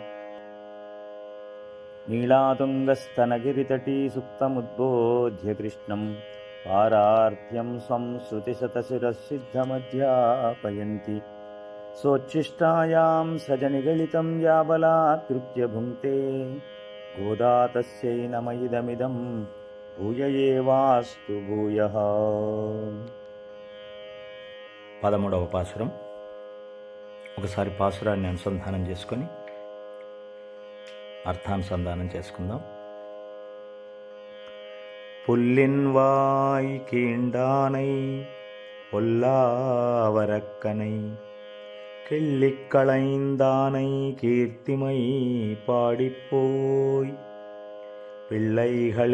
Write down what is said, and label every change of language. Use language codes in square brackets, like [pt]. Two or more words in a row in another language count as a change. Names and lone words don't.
[sa] నీళాతుంగస్తనగిరితటీ సుప్తముద్బోధ్య కృష్ణం పారార్థ్యం స్వం శృతిశతశిరసిద్ధమధ్యాపయంతి సోచ్ఛిష్టాయాం సజనిగళితం యాబలాత్కృత్య భుంక్తే గోదా తస్యై నమ ఇదమిదం భూయ ఏవాస్తు భూయః. [te] 13వ పాసురం. ఒకసారి పాసురాన్ని అనుసంధానం చేసుకొని అర్థానుసంధానం చేసుకుందాం. [ta] புல்லின்வாய் கீண்டானை பொல்லாவரக்கனை கிள்ளிக் களைந்தானை கீர்த்திமை பாடிப்போய் பிள்ளைகள்